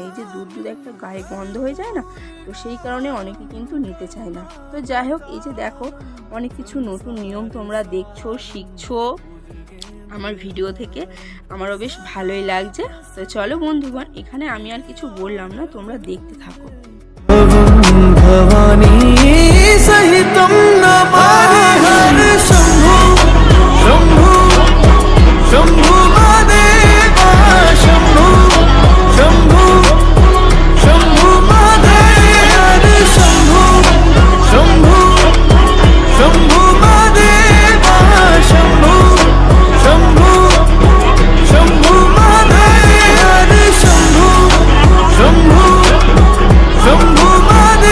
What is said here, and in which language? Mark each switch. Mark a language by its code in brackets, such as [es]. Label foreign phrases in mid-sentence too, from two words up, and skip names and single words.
[bn] এই যে দুধ একটা গায়ে গন্ধ হয়ে যায় না, তো সেই কারণে অনেকে কিন্তু নিতে চায় না। তো যাই হোক, এই যে দেখো অনেক কিছু নতুন নিয়ম তোমরা দেখছো, শিখছো আমার ভিডিও থেকে, আমারও বেশ ভালোই লাগছে। তো চলো বন্ধুগণ, এখানে আমি আর কিছু বললাম না, তোমরা দেখতে থাকো। [sa] सहितं नमामि हर शम्भो शम्भो शम्भो महादेव शम्भो शम्भो शम्भो महादेव हर शम्भो शम्भो शम्भो महादेव शम्भो शम्भो शम्भो महादेव हर शम्भो शम्भो शम्भो